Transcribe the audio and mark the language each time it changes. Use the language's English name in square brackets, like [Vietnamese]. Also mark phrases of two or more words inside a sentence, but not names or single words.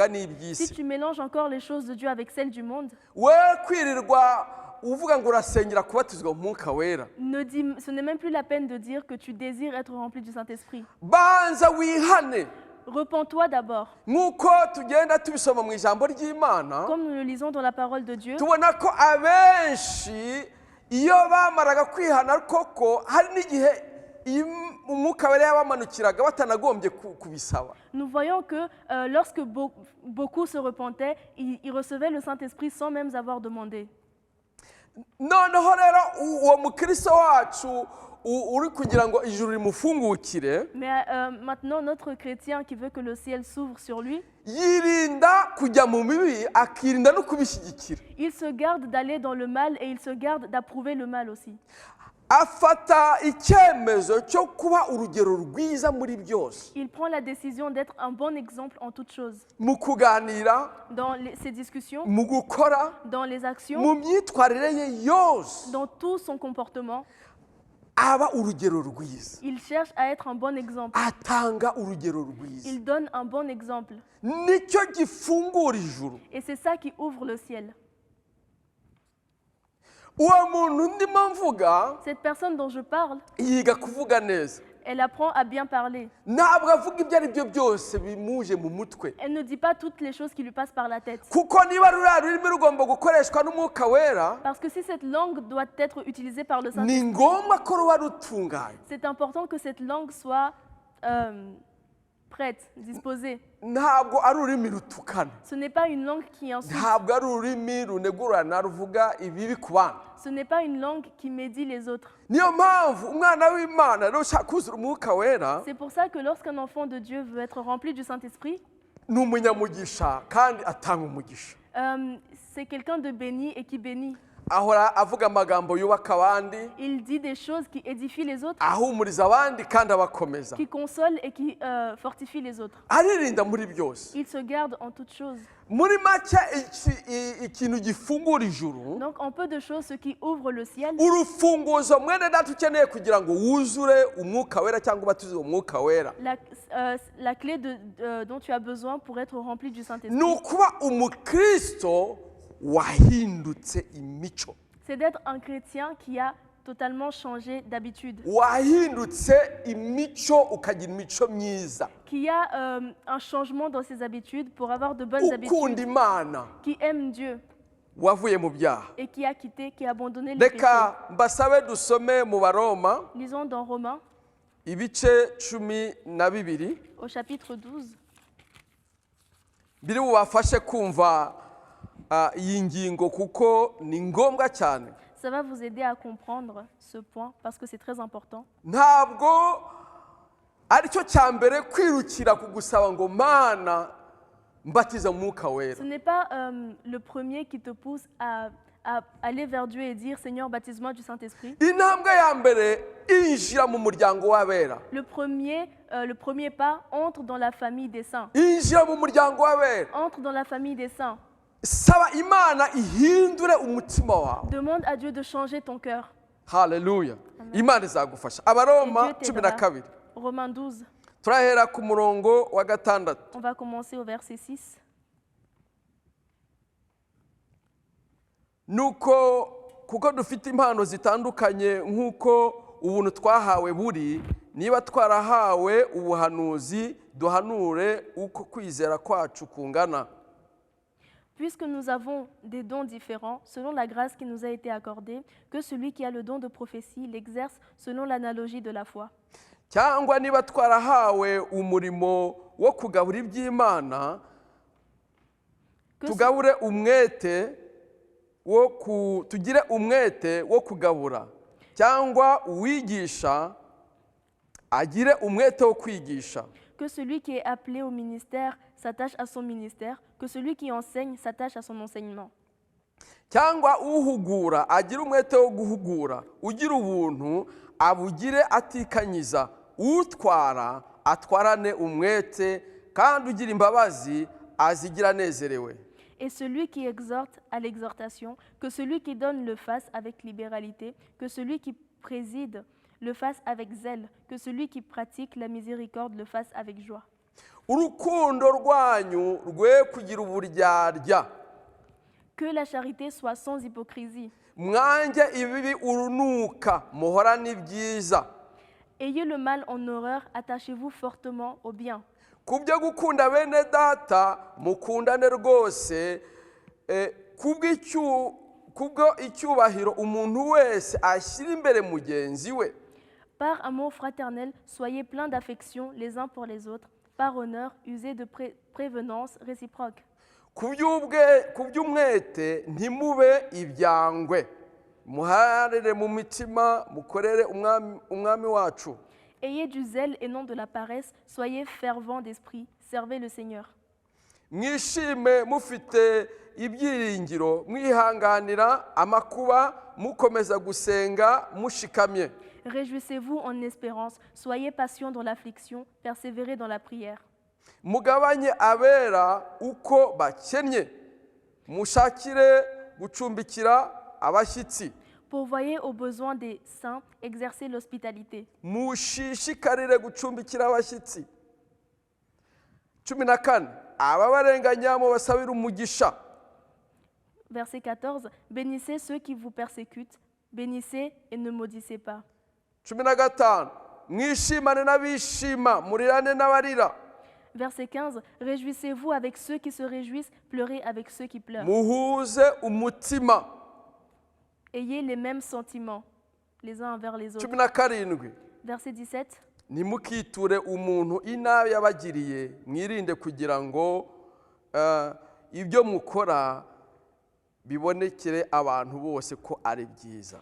[Kinyarwanda] si n'iby'isi, [French] tu mélanges encore les choses de Dieu avec celles du monde, [Kinyarwanda] we kwirirwa uvuga ngo urasengera kubatizwa mu mwuka wera, [French] ce n'est même plus la peine de dire que tu désires être rempli du Saint-Esprit. [Kinyarwanda] banza wihane, [French] Repens-toi d'abord. [Kinyarwanda] nk'uko tugenda tubisoma mu ijambo ry'Imana, [French] Comme nous le lisons dans la parole de Dieu, [Kinyarwanda] tubona ko abenshi iyo bamaraga kwihana koko hari n'igihe umwuka wera yabamanukiraga batanagombye kubisaba. [French] nous voyons que lorsque beaucoup se repentaient, ils recevaient le Saint-Esprit sans même avoir demandé. [Kinyarwanda] Noneho rero uwo mukristo wacu uri kugira ngo ijuru rimufungukire, [French] Mais maintenant, notre chrétien qui veut que le ciel s'ouvre sur lui, [Kinyarwanda] yirinda kujya mu mibi akirinda no kubishyigikira. [French] il se garde d'aller dans le mal et il se garde d'approuver le mal aussi. [Kinyarwanda] Afata icyemezo cyo kuba urugero rwiza muri byose, [French] Il prend la décision d'être un bon exemple en toutes choses. [Kinyarwanda] mu kuganira, [French] Dans ses discussions, [Kinyarwanda] mu gukora, [French] dans les actions, [Kinyarwanda] mu myitwarire ye yose, [French] dans tout son comportement, [Kinyarwanda] aba urugero rwiza, [French] il cherche à être un bon exemple. [Kinyarwanda] atanga urugero rwiza. [French] Il donne un bon exemple. [Kinyarwanda] Nicyo gifungura ijuru. [French] Et c'est ça qui ouvre le ciel. [Kinyarwanda] Uwo muntu ndimo mvuga [French] Cette personne dont je parle, [Kinyarwanda] yiga kuvuga neza, [French] elle apprend à bien parler. [Kinyarwanda] ntabwo avuga ibyo ari byo byose bimuje mu mutwe, [French] Elle ne dit pas toutes les choses qui lui passent par la tête. [Kinyarwanda] kuko niba ruriya rurimi rugomba gukoreshwa n'umwuka wera, [French] Parce que si cette langue doit être utilisée par le [Kinyarwanda] ni [French] Saint-Esprit, [Kinyarwanda] ngombwa ko ruba rutunganye. [French] c'est important que cette langue soit prête, disposée. [Kinyarwanda] Ntabwo ari ururimi rutukana, [French] Ce n'est pas une langue qui insulte. [Kinyarwanda] ntabwo ari ururimi runegurana ruvuga ibibi ku bana. [French] Ce n'est pas une langue qui médit les autres. [Kinyarwanda] Niyo mpamvu umwana w'Imana rero ushaka kuzura umwuka wera [French] C'est pour ça que lorsqu'un enfant de Dieu veut être rempli du Saint-Esprit, [Kinyarwanda] ni umunyamugisha kandi atanga umugisha. [French] c'est quelqu'un de béni et qui bénit. [Kinyarwanda] Ahora avuga amagambo yubaka abandi, [French] Il dit des choses qui édifient les autres, [Kinyarwanda] ahumuriza abandi kandi abakomeza, [French] qui consolent et qui fortifient les autres. [Kinyarwanda] aririnda muri byose. [French] Il se garde en toutes choses. [Kinyarwanda] Muri make ikintu gifungura ijuru, [French] Donc en peu de choses, ce qui ouvre le ciel, [Kinyarwanda] urufunguzo mwene data ukeneye kugira ngo wuzure umwuka wera cyangwa ubatize umwuka wera, [French] la clé dont tu as besoin pour être rempli du [Kinyarwanda] ni [French] Saint-Esprit, [Kinyarwanda] ukuba umukristo wahindutse imico, [French] c'est d'être un chrétien qui a totalement changé d'habitude, [Kinyarwanda] wahindutse imico ukagira imico myiza, [French] qui a un changement dans ses habitudes pour avoir de bonnes [Kinyarwanda] ukunda [French] habitudes, [Kinyarwanda] Imana, [French] qui aime Dieu [Kinyarwanda] wavuye mu byaha. [French] et qui a quitté, qui a abandonné les péchés. [Kinyarwanda] Reka mbasabe dusome mu Baroma [French] Lisons dans Romains, [Kinyarwanda] ibice 12 [French] au chapitre 12. [Kinyarwanda] biri bubafashe kumva iyi ngingo kuko ni ngombwa cyane. [French] Ça va vous aider à comprendre ce point parce que c'est très important. [Kinyarwanda] Ntabwo aricyo cya mbere kwirukira kugusaba ngo Mana mbatiza umwuka wera. [French] Ce n'est pas le premier qui te pousse à aller vers Dieu et dire Seigneur, baptise-moi du Saint-Esprit. [Kinyarwanda] Intambwe ya mbere injira mu muryango w'abera. [French] Le premier pas entre dans la famille des saints. [Kinyarwanda] Injira mu muryango w'abera. [French] Entre dans la famille des saints. [Kinyarwanda] Saba Imana ihindure umutima wawe. [French] Demande à Dieu de changer ton cœur. [Kinyarwanda] Haleluya. Imana izagufasha. Abaroma 12. [French] Romains 12. [Kinyarwanda] Turahera ku murongo wa 6. [French] On va commencer au verset 6. [Kinyarwanda] Nuko kuko dufite impano zitandukanye nk'uko ubuntu twahawe buri, niba twarahawe ubuhanuzi duhanure uko kwizera kwacu kungana. [French] Puisque nous avons des dons différents, selon la grâce qui nous a été accordée, que celui qui a le don de prophétie l'exerce selon l'analogie de la foi. [Kinyarwanda] Cyangwa niba twarahawe umurimo wo kugabura iby'Imana, tugabure umwete tugire umwete wo kugabura, cyangwa uwigisha agire umwete wo kwigisha. [French] Que celui qui est appelé au ministère s'attache à son ministère, que celui qui enseigne s'attache à son enseignement. [Kinyarwanda] Cyangwa uhugura agire umwete wo guhugura, ugira ubuntu abugire atikanyiza, utwara atwarane umwete, kandi ugira imbabazi azigira anezerewe. [French] Et celui qui exhorte à l'exhortation, que celui qui donne le fasse avec libéralité, que celui qui préside le fasse avec zèle, que celui qui pratique la miséricorde le fasse avec joie. [Kinyarwanda] Urukundo rwanyu rwe kugira uburyarya. [French] Que la charité soit sans hypocrisie. [Kinyarwanda] Mwange ibibi urunuka, muhorane ibyiza. [French] Ayez le mal en horreur, attachez-vous fortement au bien. [Kinyarwanda] ku byo gukunda bene data mukundane rwose kubwo icyubahiro umuntu wese ashyira imbere mugenzi we. [French] Par amour fraternel, soyez pleins d'affection les uns pour les autres. Par honneur, usez de prévenance réciproque. [Kinyarwanda] Ku by'umwete ntimube ibyangwe, muharire mu mitima, mukorere umwami wacu. [French] Ayez du zèle et non de la paresse, soyez fervents d'esprit, servez le Seigneur. [Kinyarwanda] Mwishime mufite ibyiringiro, mwihanganira amakuba, mukomeza gusenga mushikamye. [French] Réjouissez-vous en espérance, soyez patients dans l'affliction, persévérez dans la prière. [Kinyarwanda] Mugabanye abera uko bakennye, mushakire gucumbikira abashyitsi. [French] Pourvoyez aux besoins des saints, exercez l'hospitalité. [Kinyarwanda] Mushishikarire gucumbikira abashyitsi. 14 ababarenganya mubasabire umugisha. [French] Verset 14, bénissez ceux qui vous persécutent, bénissez et ne maudissez pas. [Kinyarwanda] 15 mwishimane n'abishima, murirane n'abarira. [French] Verset 15, réjouissez-vous avec ceux qui se réjouissent, pleurez avec ceux qui pleurent. [Kinyarwanda] Muhuze umutima. [French] Ayez les mêmes sentiments, les uns envers les autres. 17 Verset 17, [Kinyarwanda] nimukiture umuntu inabi yabagiriye, mwirinde kugira ngo ibyo mukora bibonekere abantu bose ko ari byiza.